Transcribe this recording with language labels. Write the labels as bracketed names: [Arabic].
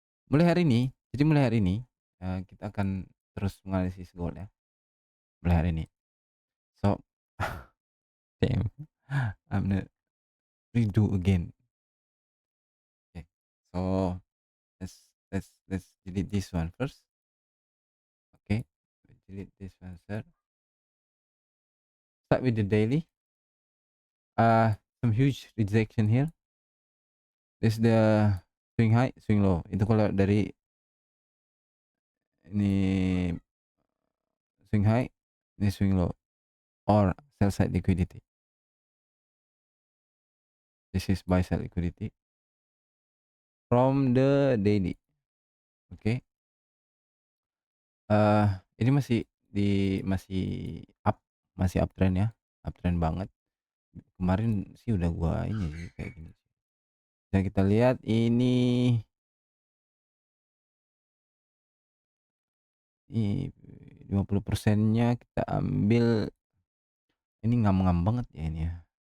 [Indonesian] Mulai hari ini kita akan terus menganalisis goal ya. Mulai hari ini. [English] So, damn, I'm gonna redo again. Okay. So let's delete this one first. Okay. Delete this one first. Start with the daily. Some huge rejection here. This the swing high, swing low. [Indonesian] Itu kalau dari ini swing high, ini swing low [English] or sell side liquidity. This is buy side liquidity from the daily. [Indonesian] Oke. Eh ini masih up, masih uptrend ya. Uptrend banget. Kemarin sih udah gua ini sih kayak gini. Dan kita lihat ini 50%-nya kita ambil, ini ngam-ngam banget ya ini ya.